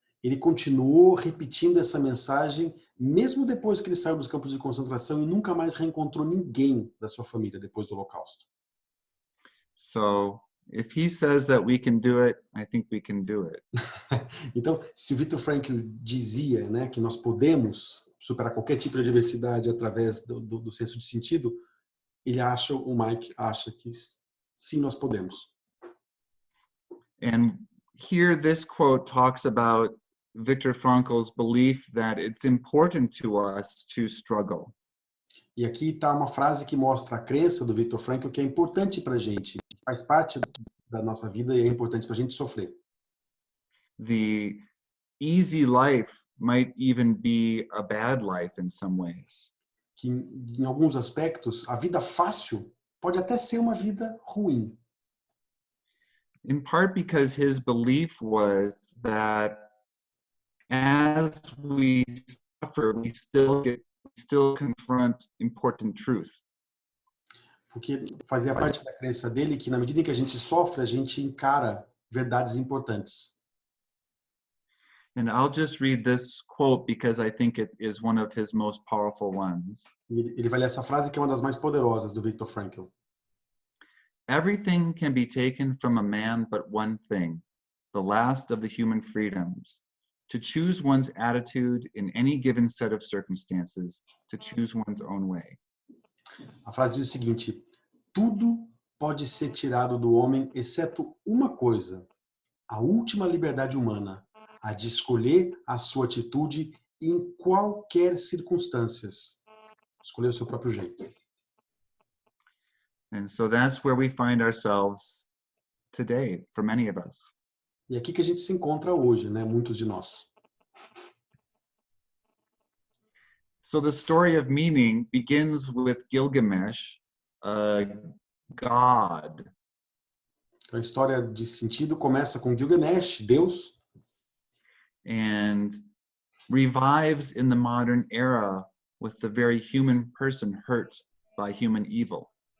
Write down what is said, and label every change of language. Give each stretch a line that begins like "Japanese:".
Portuguese: ele continuou repetindo essa mensagem, mesmo depois que ele saiu dos campos de concentração e nunca mais reencontrou ninguém da sua família depois do Holocausto.
English: So if he says that we can do it, I think we can do it.
Portuguese: Então, se o Viktor Frankl dizia, né, que nós podemos superar qualquer tipo de adversidade através do senso de sentido, o Mike acha que sim, nós podemos.
English: And here this quote talks about Viktor Frankl's belief that it's important to us to struggle.
Portuguese: E aqui está uma frase que mostra a crença do Viktor Frankl que é importante para a gente, faz parte da nossa vida e é importante para a gente sofrer.
English: The easy life might even be a bad life in some ways.
Portuguese: Que em alguns aspectos, a vida fácil pode até ser uma vida ruim.
English: In part because his belief was that as we suffer, we still confront important truth.
Portuguese: Porque fazia parte da crença dele que na medida em que a gente sofre, a gente encara verdades importantes.
English: And I'll just read this quote because I think it is one of his most powerful ones.
Portuguese: Ele vai ler essa frase que é uma das mais poderosas do Viktor Frankl.
English: Everything can be taken from a man but one thing, the last of the human freedoms, to choose one's attitude in any given set of circumstances, to choose one's own way.
Portuguese: A frase diz o seguinte: tudo pode ser tirado do homem, exceto uma coisa, a última liberdade humana, a de escolher a sua atitude em qualquer circunstâncias. Escolher o seu próprio jeito.
English: And so that's where we find ourselves today, for many of us.
Portuguese: E é aqui que a gente se encontra hoje, né? Muitos de nós.
English: So the story of meaning begins with Gilgamesh, a god.
Portuguese: A história de sentido começa com Gilgamesh, Deus,
English: and revives in the modern era with the very human person hurt by human evil.